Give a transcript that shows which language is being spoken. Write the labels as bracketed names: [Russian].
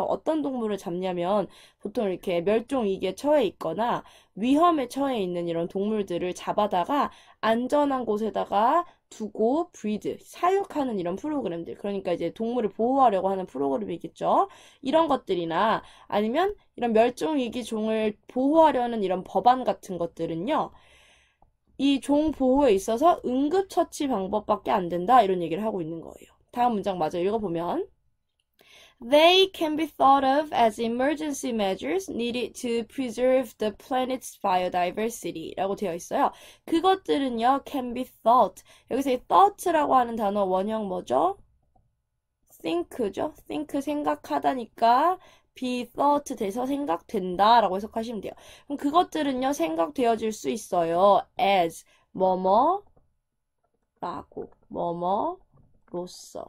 [Korean] 어떤 동물을 잡냐면 보통 이렇게 멸종위기에 처해 있거나 위험에 처해 있는 이런 동물들을 잡아다가 안전한 곳에다가 두고 breed, 사육하는 이런 프로그램들. 그러니까 이제 동물을 보호하려고 하는 프로그램이겠죠. 이런 것들이나 아니면 이런 멸종위기 종을 보호하려는 이런 법안 같은 것들은요. 이 종 보호에 있어서 응급처치 방법밖에 안 된다. 이런 얘기를 하고 있는 거예요. 다음 문장 마저 읽어보면 [English] They can be thought of as emergency measures needed to preserve the planet's biodiversity [Korean] 라고 되어 있어요. 그것들은요, [English] can be thought. [Korean] 여기서 이 thought라고 하는 단어 원형 뭐죠? think죠? think 생각하다니까 be thought 돼서 생각된다 라고 해석하시면 돼요. 그럼 그것들은요, 생각되어질 수 있어요. as 뭐뭐 라고 뭐뭐로서.